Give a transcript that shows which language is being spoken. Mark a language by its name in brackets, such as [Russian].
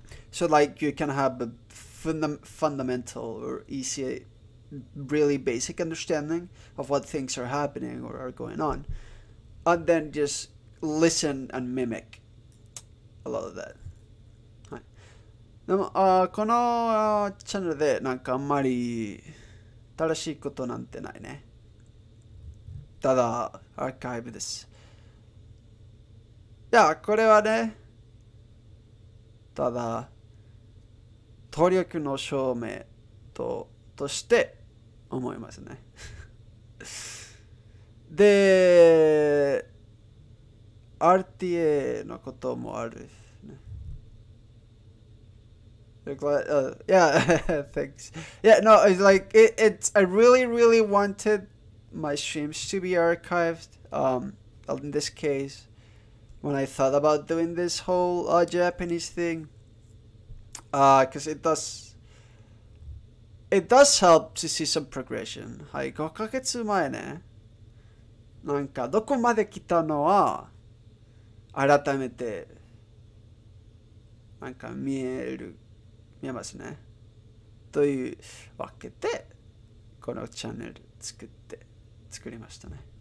[English] So like you can have a fundamental or easy, really basic understanding of what things are happening or are going on, and then just listen and mimic a lot of that. [Japanese] はい。でも、このチャンネルでなんかあんまり正しいことなんてないね。ただ、アーカイブです。いや、これはね、ただ、努力の証明として思いますね。で、RTA のこともある。 [English] Yeah, thanks. Yeah, no, it's like it's. I really wanted my streams to be archived. In this case, when I thought about doing this whole Japanese thing, because it does help to see some progression. [Japanese] はい、5ヶ月前ね。なんかどこまで来たのは改めてなんか見えますね。というわけでこのチャンネル作りましたね。